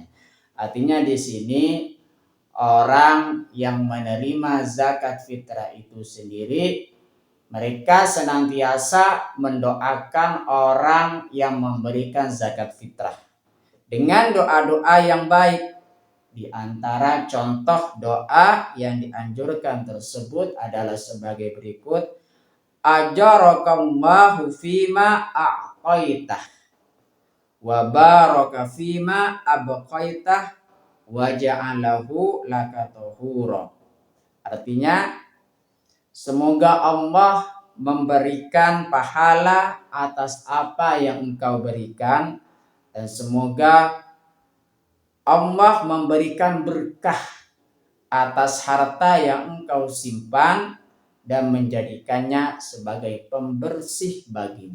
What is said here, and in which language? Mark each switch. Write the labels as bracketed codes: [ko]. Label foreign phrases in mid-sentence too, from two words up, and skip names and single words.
[id] Artinya di sini orang yang menerima zakat fitrah itu sendiri, mereka senantiasa mendoakan orang yang memberikan zakat fitrah dengan doa-doa yang baik. Di antara contoh doa yang dianjurkan tersebut adalah sebagai berikut. [ar] آجرك الله فيما أعطيته وبارك فيما أبقيته وجعله لك طهورا. [id] Artinya, semoga Allah memberikan pahala atas apa yang engkau berikan, dan semoga Allah memberikan berkah atas harta yang engkau simpan dan menjadikannya sebagai pembersih bagimu.